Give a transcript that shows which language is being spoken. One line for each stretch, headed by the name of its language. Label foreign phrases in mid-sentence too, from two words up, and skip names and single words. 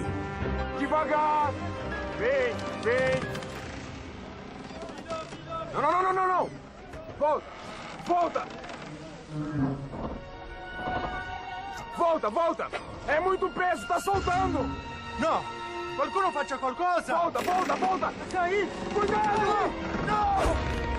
Portuguese: Devagar! Vem! Não! Volta! É muito peso, tá soltando!
Italian: No! Qualcuno faccia qualcosa!
Portuguese: Volta! Caí! Cuidado! No!